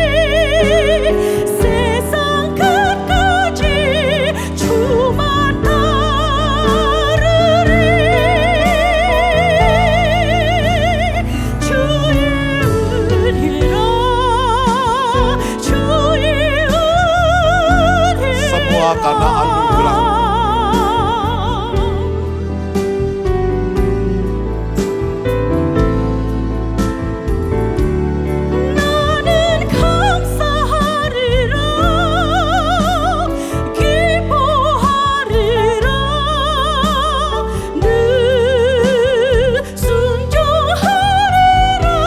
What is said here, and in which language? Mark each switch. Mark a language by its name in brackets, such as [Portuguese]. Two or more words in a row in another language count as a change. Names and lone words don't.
[Korean] 세상 끝까지 주만 따르리. 주의 은혜라 주의 은혜라 [Indonesian] Semua karena anugerah. [Korean] 나는 감사하리라 기뻐하리라 늘 순종하리라.